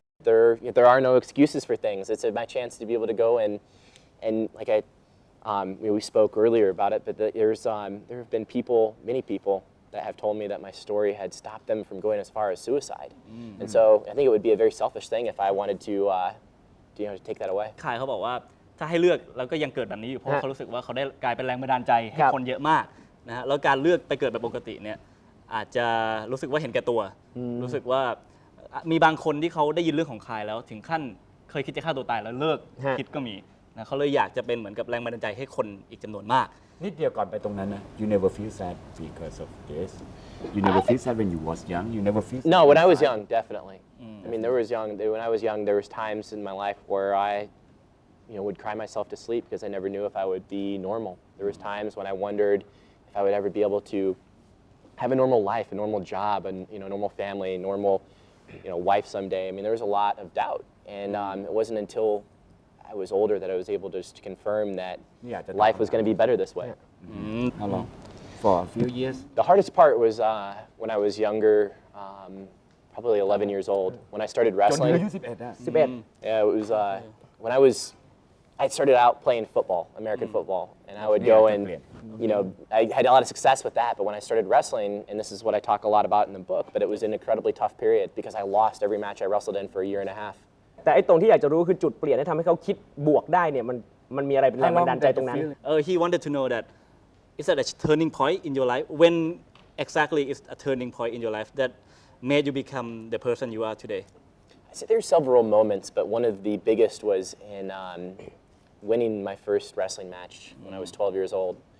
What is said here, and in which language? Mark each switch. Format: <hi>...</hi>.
<en>There are no excuses for things. It's my chance to be able to go and like we spoke earlier about it, but there have been many people that have told me that my story had stopped them from going as far as suicide. And so I think it would be a very selfish thing if I wanted to take that away.</en> <th>คายเขาบอกว่าถ้าให้เลือกแล้วก็ยังเกิดแบบนี้อยู่เพราะเขารู้สึกว่าเขาได้กลายเป็นแรงบันดาลใจให้คนเยอะมากนะฮะแล้วการเลือกไปเกิดแบบปกติเนี่ยอาจจะรู้สึกว่าเห็นแก่ตัวรู้สึกว่ามีบางคนที่เขาได้ยินเรื่องของคายแล้วถึงขั้นเคยคิดจะฆ่าตัวตายแล้วเลิกคิดก็มีนะเขาเลยอยากจะเป็นเหมือนกับแรงบันดาลใจให้คนอีกจำนวนมาก นิดเดียวก่อนไปตรงนั้นนะ</th> <en>you never feel sad because of this you never feel sad when you was young you never feel sad No, when I was young, definitely. I mean, when I was young, there was times in my life where I would cry myself to sleep because I never knew if I would be normal. There was times when I wondered if I would ever be able to have a normal life, a normal job, and normal family, normal wife someday. I mean, there was a lot of doubt, and it wasn't until I was older that I was able to confirm that life was going to be better this way. How long? For a few years. The hardest part was when I was younger, probably 11 years old, when I started wrestling. 11 Yeah, it was when I started out playing football, American football, and I would go and, I had a lot of success with that, but when I started wrestling, and this is what I talk a lot about in the book, but it was an incredibly tough period because I lost every match I wrestled in for a year and a half.</en> <th>แต่ไอ้ตรงที่อยากจะรู้คือจุดเปลี่ยนที่ทำให้เขาคิดบวกได้เนี่ยมันมีอะไรเป็นแรงบันดาลใจตรงนั้น</th> <en>He wanted to know that is that a turning point in your life when exactly is a turning point in your life that made you become the person you are today I said there's several moments, but one of the biggest was in winning my first wrestling match when I was 12 years old.</en>